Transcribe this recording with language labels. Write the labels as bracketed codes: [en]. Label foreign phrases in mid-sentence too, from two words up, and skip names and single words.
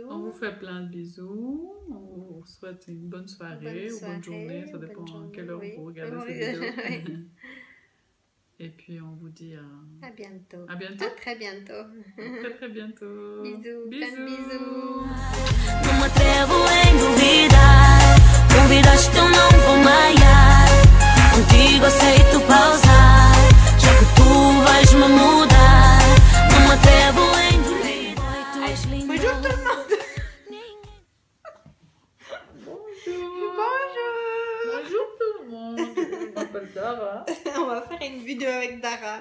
[fr] On vous fait plein de bisous. On vous souhaite une bonne soirée ou bonne journée. Ça dépend à quelle heure vous regardez cette vidéo. Et puis on vous dit à bientôt. À bientôt. À très bientôt. Très très bientôt. Bisous. Plein de bisous. [pt] Não me atrevo em duvidar. Duvidas que eu não vou malhar. Contigo aceito pausar. Já que tu vais me mudar. Não me atrevo em duvidar. [fr] Bonjour tout le monde. Bonjour tout le monde. Je m'appelle Dara. On va faire une vidéo avec Dara.